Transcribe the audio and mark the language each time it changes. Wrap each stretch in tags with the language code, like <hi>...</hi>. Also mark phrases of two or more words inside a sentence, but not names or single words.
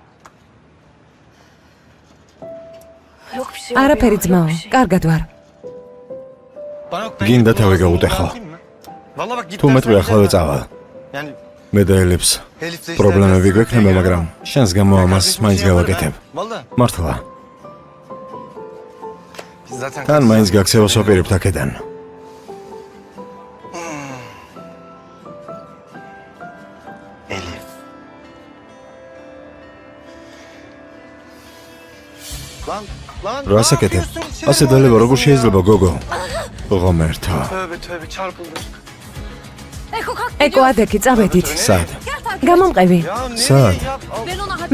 <tr>Yok bir şey.</tr> <ka>არაფერი ძმაო, კარგად ვარ. გინდა თავი გაუტეხო. თუ მეტყვი ახლა წავალ. მე და ელიფს პრობლემები გვექნება, მაგრამ შენს გამო ამას მაინც გავაკეთებ. მართლა. თან მაინც გაქცევას ვაპირებთ აქედან. რა საკეთებ? ასე დალევა როგორ შეიძლება გოგო? ღომერთა.</ka> <tr>Eko kalk.</tr> <ka>ეკო ადექი წავედით. სად? გამომყევი. სად?</ka> <tr>Ben ona hadi.</tr>